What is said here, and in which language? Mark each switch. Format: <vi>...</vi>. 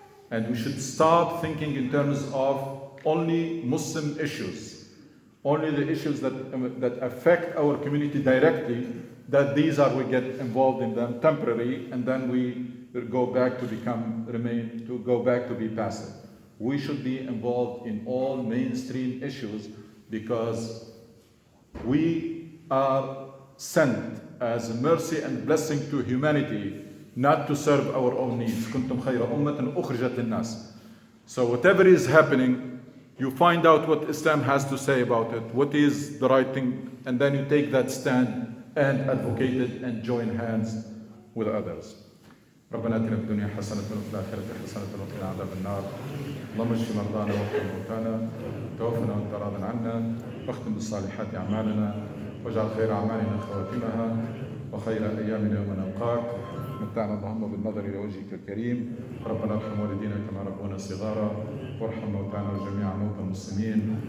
<en>And we should start thinking in terms of only Muslim issues, only the issues that affect our community directly, that these are, we get involved in them temporarily, and then we go back to go back to be passive. We should be involved in all mainstream issues because we are sent as a mercy and blessing to humanity, not to serve our own needs.</en> <ar>كنتم خير أمة أخرجت للناس.</ar> <en>So whatever is happening, you find out what Islam has to say about it, what is the right thing, and then you take that stand and advocate it and join hands with others.</en> <ar>ربنا اتنا في الدنيا حسنة وفي الآخرة حسنة وقنا عذاب النار. اللهم اشف مرضانا وارحم موتانا توفنا وانت راض عنا واختم بالصالحات أعمالنا واجعل خير أعمالنا خواتمها وخير أيامنا يوم نلقاك. متعنا اللهم بالنظر إلى وجهك الكريم. ربنا ارحم والدينا كما ربونا صغارا وارحم موتانا وجميع موتى المسلمين.</ar>